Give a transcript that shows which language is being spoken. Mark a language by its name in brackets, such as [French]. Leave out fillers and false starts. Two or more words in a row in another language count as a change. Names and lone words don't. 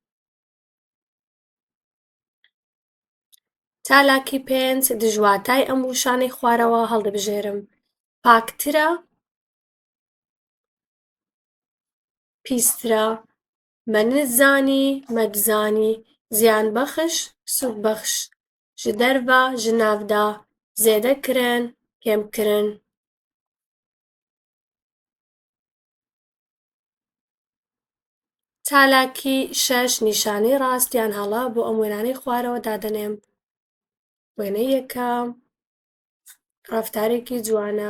[Central Kurdish] چالاکی پێنج دژواتای ئەم وشانەی خوارەوە هەڵدەبژێرم. پاکترە پیسترە مەنزانی مەدزانی زیانبەخش سوودبەخش [Kurdish] ji derve ji nav de zêdekirin kêmkirin. [Central Kurdish] چالاکی شەش نیشانەی ڕاستیان هەڵە بۆ ئەم وێنانەی خوارەوە دادەنێم. وێنەی یەکەم ڕەفتارێکی جوانە.